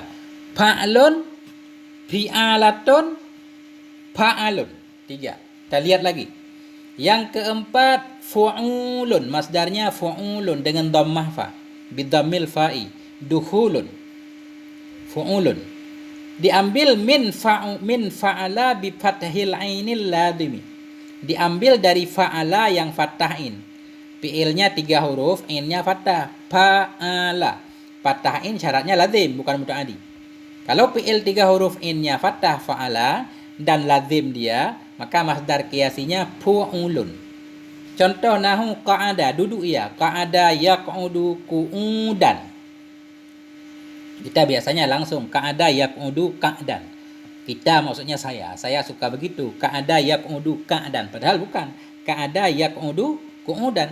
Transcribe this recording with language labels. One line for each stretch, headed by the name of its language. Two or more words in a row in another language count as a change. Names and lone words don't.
Arabic: Fa'alun, fi'alatun, fa'alun.
Indonesian: 3. Kita lihat lagi. Yang keempat fu'ulun, masdarnya fu'ulun dengan dhammah fa,
Arabic: بضم الفاء,
Indonesian: dukhulun.
Arabic: Fu'ulun. Diambil من فعل بفتح العين اللازم.
Indonesian: Diambil dari fa'ala yang fatahin. Fi'ilnya 3 huruf, ainnya fathah.
Arabic: Fa'ala.
Indonesian: Fathah in syaratnya lazim, bukan muta'addi. Kalau fi'il 3 huruf ainnya fathah fa'ala dan lazim dia, maka masdar qiyasinya fu'ulun. Contoh nahu qa'ada, duduk ia.
Arabic: قعد يقعد قعودا.
Indonesian: Kita biasanya langsung
Arabic: قعد يقعد قعدا.
Indonesian: Kita maksudnya saya suka begitu.
Arabic: قعد يقعد قعدا.
Indonesian: Padahal bukan.
Arabic: قعد يقعد قعودا.